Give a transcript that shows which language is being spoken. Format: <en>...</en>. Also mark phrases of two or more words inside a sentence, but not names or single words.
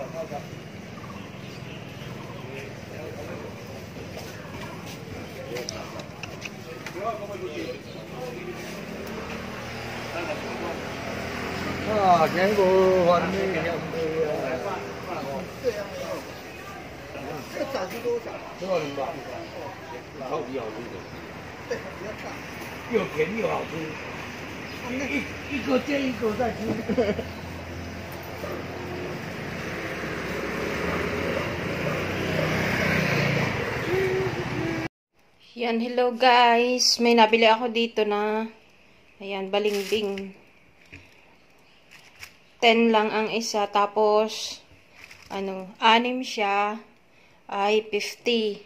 <zh>啊，见过完美样子呀！这30多少？多少人吧？超级好吃的，对，比较大，又甜又好吃，一个接一个在吃。</zh> <tl>Yan,</tl> <en>hello guys.</en> <tl>May nabili ako dito na, ayan, balimbing. 10 lang ang isa. Tapos, 6 siya, ay 50.</tl>